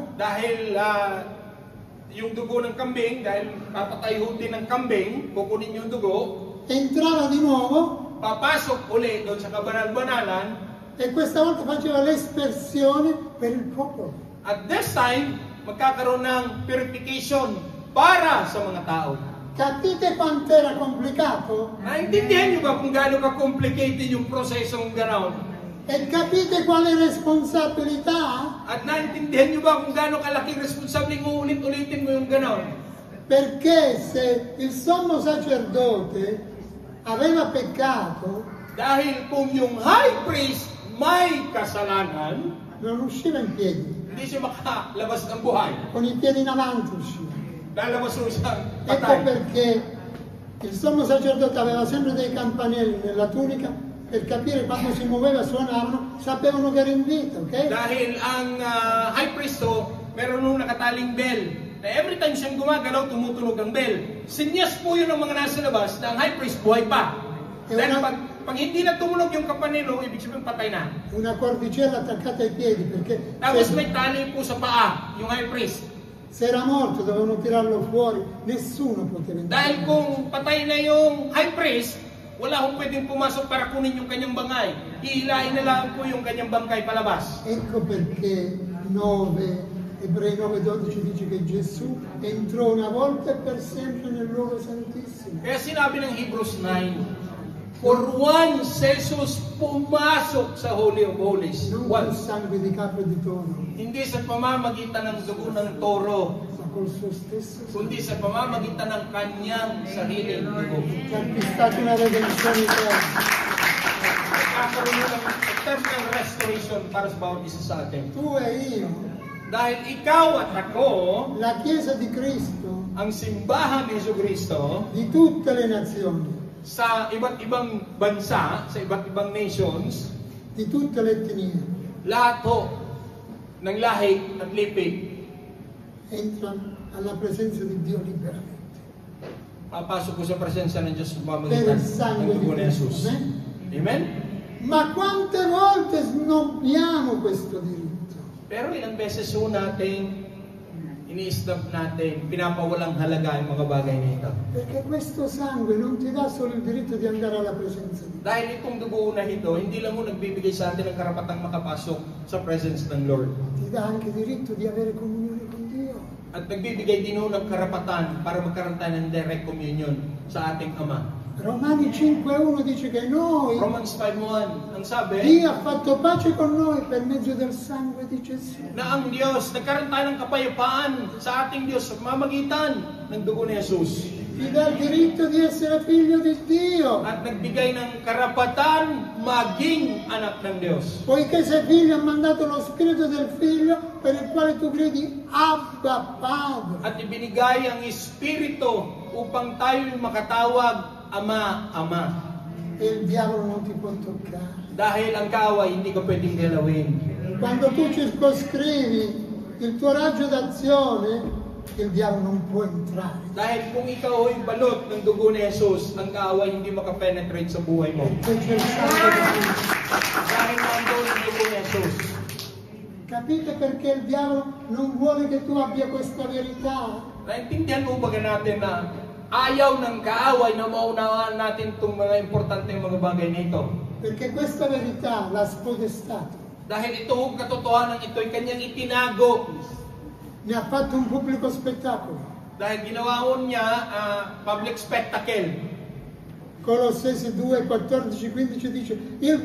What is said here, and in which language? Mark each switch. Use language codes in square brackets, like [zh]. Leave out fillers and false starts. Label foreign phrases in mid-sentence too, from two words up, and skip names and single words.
[tl] dahil yung dugo ng kambing, dahil papatayhon din ng kambing, kukunin yung dugo, [it] entrava di nuovo [tl] papasok uli doon sa kabanal-banalan, [it] e questa volta faceva l'espressione per il popolo. [en] at this time, [tl] magkakaroon ng purification para sa mga tao. [it] Capite quanto era complicato? [tl] Naintindihan niyo ba kung gaano ka-complicated yung prosesong gano'n? [it] E capite quale responsabilità? [tl] At naintindihan niyo ba kung gaano kalaking responsabling uulit-ulitin mo yung gano'n? [it] Perché se il sommo sacerdote aveva peccato, [tl] Dahil kung yung [en] high priest [tl] may kasalanan, [it] non usciva in piedi, [tl] hindi siya makalabas ng buhay. [it] con i piedi in avanti usciva. [tl] Lalabas mo siyang [it] Ecco [tl] patay. [it] perché il sommo sacerdote aveva sempre dei campanelli nella tunica per capire quando si muoveva, suonavano, sapevano che era in vita, ok? [tl] Dahil ang [en] high priest [tl] meron nung nakataling bell. Na every time siyang gumagalaw, tumutunog ang bell. Sinyas po yun ng mga nasa labas na ang [en] high priest [tl] buhay pa. Dahil pag hindi na tumunog yung kampanelo, ibig sabihin patay na. [it] Una cordicella attaccata ai piedi perché [tl] Tapos [it] se, [tl] may tali po sa paa, yung [en] high priest. [it] se era morto dovevano tirarlo fuori, nessuno poteva entrare. [tl] Dahil kung patay na yung [en] high priest, [tl] wala akong pwedeng pumasok para kunin yung kanyang bangay. Ihilahin na lang po yung kanyang bangkay palabas. [it] Ecco perché Ebrei 9,12 dice che Gesù entrò una volta e per sempre nel luogo santissimo. [tl] Kaya sinabi ng Hebrews 9, for once Jesus pumasok sa [en] Holy of Holies. [it] Non col [en] Once. [it] sangue di capro e di toro, [tl] Hindi sa pamamagitan ng dugo ng toro, [it] ma col suo stesso sangue. [tl] kundi sa pamamagitan ng kanyang sariling dugo. [it] Ci ha acquistato una redenzione eterna. [tl] Nagkakaroon ng [en] eternal restoration [tl] para sa bawat isa sa atin. [it] Tu e io, [tl] Dahil ikaw at ako, [it] la Chiesa di Cristo, [tl] ang simbahan ni Jesucristo, [it] di tutte le nazioni, [tl] sa iba't ibang bansa, sa iba't ibang nations, [it] di tutte le etnie, [tl] lahat ho ng lahi at lipi, [it] entra alla presenza di Dio liberamente. [tl] papasok ko sa presensya ng Diyos sa [it] Per [tl] pamamagitan [it] il sangue [tl] ng [it] di [tl] dugo ni [it] Cristo. [tl] Jesus. [it] Amen? [tl] Amen? [it] Ma quante volte snobbiamo questo diritto? [tl] Pero ilang beses ho natin, ini-stop natin, pinapawalang halaga yung mga bagay na ito. [it] Perché questo sangue non ti dà solo il diritto di andare alla presenza di Dio, [tl] Dahil itong dugo na ito, hindi lang ho nagbibigay sa atin ng karapatang makapasok sa presence ng Lord. [it] ti dà anche diritto di avere comunione con Dio. [tl] At nagbibigay din ho ng karapatan para magkaroon tayo ng [en] direct communion [tl] sa ating Ama. [it] Romani 5,1 dice che noi, [tl] Romans 5:1, ang sabi, [it] Dio ha fatto pace con noi per mezzo del sangue di Gesù. [tl] na ang Diyos, nagkaroon tayo ng kapayapaan sa ating Diyos sa pamamagitan ng dugo ni Jesus. [it] Ti dà il diritto di essere figlio di Dio. [tl] At nagbigay ng karapatan maging anak ng Diyos. [it] Poiché sei figlio, ha mandato lo spirito del figlio per il quale tu credi, Abba Padre. [tl] At ibinigay ang Espiritu upang tayo makatawag Ama, Ama. [it] E il diavolo non ti può toccare. [tl] Dahil ang kaaway hindi ko pwedeng galawin. [it] Quando tu circoscrivi il tuo raggio d'azione, il diavolo non può entrare. [tl] Dahil kung ikaw ay balot ng dugo ni Jesus, ang kaaway hindi makapenetrate sa buhay mo. [it] Perché c'è il sangue di Cristo. [tl] Dahil nandoon ang dugo ni Jesus. [it] Capite perché il diavolo non vuole che tu abbia questa verità? [tl] Naintindihan mo ba natin na ayaw ng kaaway na maunawaan natin itong mga importante mga bagay nito? [it] Perché questa verità l'ha spodestato. [tl] Dahil ito katotohanan ito ay kanyang itinago. [it] Ne ha fatto un pubblico spettacolo. [tl] Dahil ginawa niya [en] public spectacle. [it] Colossesi 2, 14, 15 dice il